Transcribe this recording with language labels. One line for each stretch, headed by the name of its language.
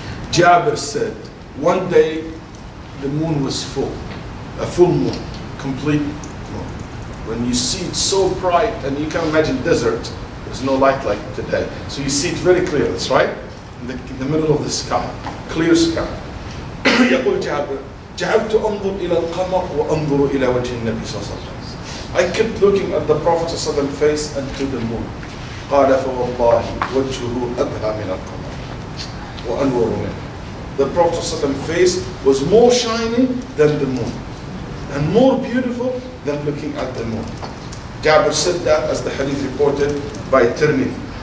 English: Jabir said, one day the moon was full, a full moon, complete moon. When you see it so bright, and you can imagine desert, there's no light like today. So you see it very clear, that's right? In the middle of the sky, clear sky.
Arabic: يقول جابر جعلت أنظر إلى القمر وأنظر إلى وجه النبي صلى الله عليه وسلم.
English: I kept looking at the Prophet صلى الله عليه وسلم face and to the moon.
Arabic: قال فوالله وجهه أبهى من القمر وأنور منه.
English: The Prophet صلى الله عليه وسلم face was more shining than the moon and more beautiful than looking at the moon. Jabir said that as the hadith reported by Tirmidhi.